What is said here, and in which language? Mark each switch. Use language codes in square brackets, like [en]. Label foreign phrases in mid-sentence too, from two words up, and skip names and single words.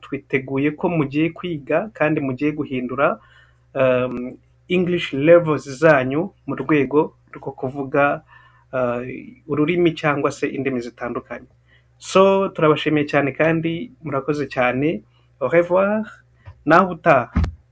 [rw] Twiteguye ko mugiye kwiga kandi mugiye guhindura [en] English levels [rw] zanyu mu rwego rwo kuvuga ururimi cyangwa se indimi zitandukanye. So turabashimiye cyane kandi murakoze cyane. [fr] Au revoir, [rw] naho utaha.